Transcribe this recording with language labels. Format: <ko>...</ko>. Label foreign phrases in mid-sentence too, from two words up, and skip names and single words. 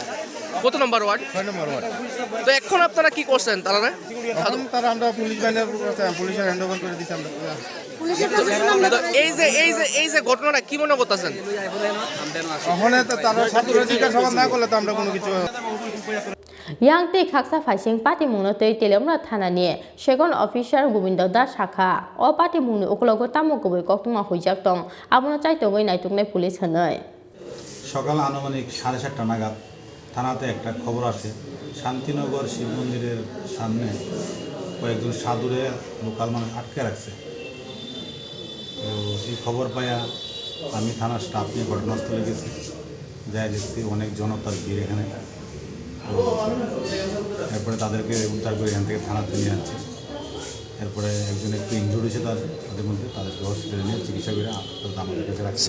<bn>কত নম্বর ওয়ার্ড 6 নম্বর ওয়ার্ড তো এখন আপনারা কি করছেন তারা এখন তারা আমরা পুলিশ ব্যানের পুলিশের হ্যান্ডওভার করে দিছি আমরা এই যে ঘটনাটা কি মনে করতেছেন ওখানে তো তারা সাধুরা জিজ্ঞাসাবাদ না করলে তো আমরা কোনো কিছু</bn> <trp>Yang tei khaksa phaising party mungno tei Telemra Thanani</trp> <en>second officer</en> <trp>Gobindo Das Shakha o party mungni ukologo tamo goboi koktuma hoijak tong abono chaitogoi naituknai police hanai</trp> <bn>সকাল আনুমানিক 7:30টা নাগাদ থানাতে একটা খবর আসে শান্তিনগর শিব মন্দিরের সামনে কয়েকজন সাধুরে লোকাল মানুষ আটকে রাখছে তো এই খবর পাইয়া আমি থানার স্টাফ নিয়ে ঘটনাস্থলে গেছি যাই দেখছি অনেক জনতার ভিড় এখানে তো এরপরে তাদেরকে উদ্ধার করে এখান থেকে থানাতে নিয়ে আসছে এরপরে একজন একটু ইনজুর্ড হয়েছে তাদের মধ্যে তাদেরকে হসপিটালে নিয়ে চিকিৎসা করে আমাদের কাছে রাখছে</bn>